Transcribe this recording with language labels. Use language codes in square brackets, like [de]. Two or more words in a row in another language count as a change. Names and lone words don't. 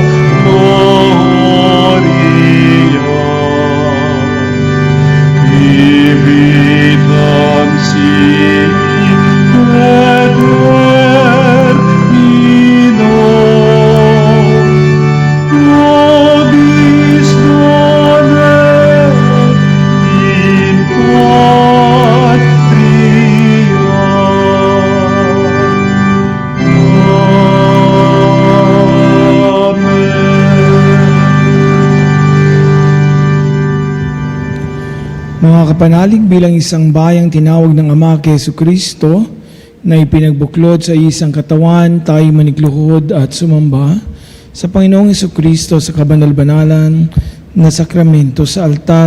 [la] gloria, vivitam sic et terminum, nobis donet in patria. Amen. [tl] Mga kapanalig, bilang isang bayang tinawag ng Ama kay Jesucristo na ipinagbuklod sa isang katawan, tayo manikluhod at sumamba sa Panginoong Jesucristo sa kabanal-banalan na sakramento sa altar.